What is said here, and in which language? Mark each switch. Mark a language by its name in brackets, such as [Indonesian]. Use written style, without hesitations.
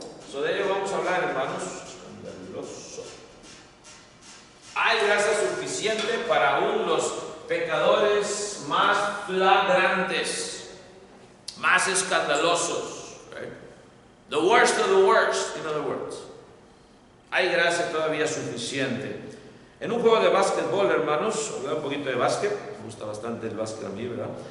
[Spanish] So, de ello vamos a hablar, hermanos. Escandaloso. Hay gracia suficiente para aún los pecadores más flagrantes, más escandalosos, right? [English] The worst of the worst, in other words. [Spanish] Hay gracia todavía suficiente. En un juego de básquetbol, hermanos, hablar un poquito de básquet, me gusta bastante el básquet a mí, ¿verdad?